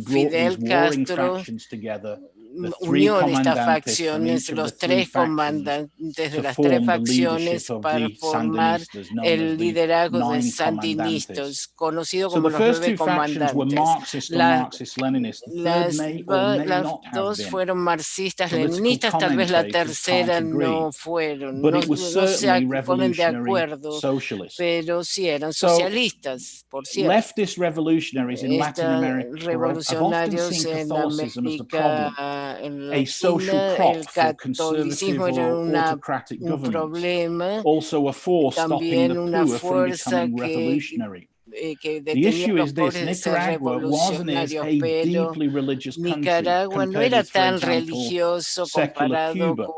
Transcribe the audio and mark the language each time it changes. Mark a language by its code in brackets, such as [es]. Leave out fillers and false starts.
[es] Fidel Castro unió estas facciones, los tres comandantes de las tres facciones, para formar el liderazgo de sandinistas, conocido como los 9 comandantes. Las dos fueron marxistas, leninistas, tal vez la tercera no fueron, no se ponen de acuerdo, pero sí eran socialistas, por cierto. [en] Leftist revolutionaries in Latin America [es] revolucionarios en América [en] a social prop for conservative or autocratic governments, also a force stopping the poor from becoming revolutionary. The issue is this: Nicaragua was and is a deeply religious country compared with, for example, secular Cuba.